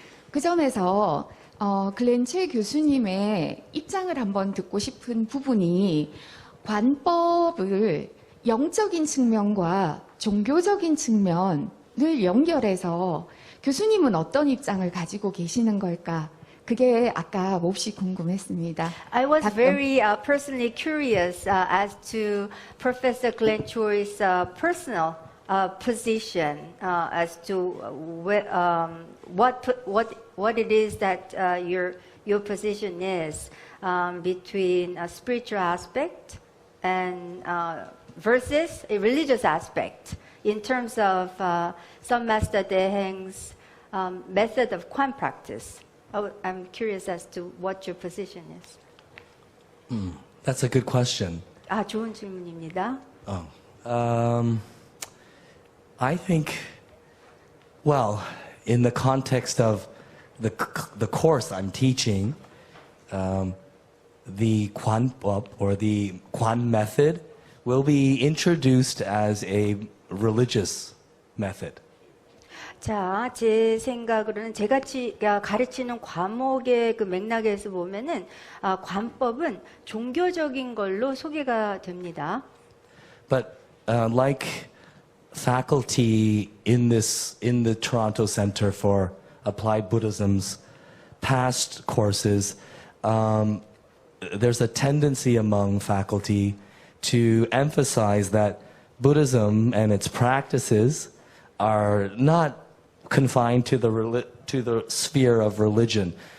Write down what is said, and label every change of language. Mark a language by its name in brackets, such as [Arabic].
[Korean] 그 점에서 글렌 최 교수님의 입장을 한번 듣고 싶은 부분이 관법을 영적인 측면과 종교적인 측면을 연결해서 교수님은 어떤 입장을 가지고 계시는 걸까? 그게 아까 몹시 궁금했습니다. [English] I was [Korean] 답변- [English] very personally curious as to Professor Glenn Choi's personal position as to what it is that your position is between a spiritual aspect and versus a religious aspect in terms of some Master Deheng's method of Kwan practice. I'm curious as to what your position is. That's a good question. [Korean] 아, 좋은 질문입니다. [English] I think, well, in the context of the course I'm teaching, the Kwanpop or the Kwan method will be introduced as a religious method. [Korean] 자, 제 생각으로는 제가 가르치는 과목의 그 맥락에서 보면은 관법은 종교적인 걸로 소개가 됩니다. [English] But like faculty in the Toronto Center for Applied Buddhism's past courses, there's a tendency among faculty to emphasize that Buddhism and its practices are not confined to the sphere of religion.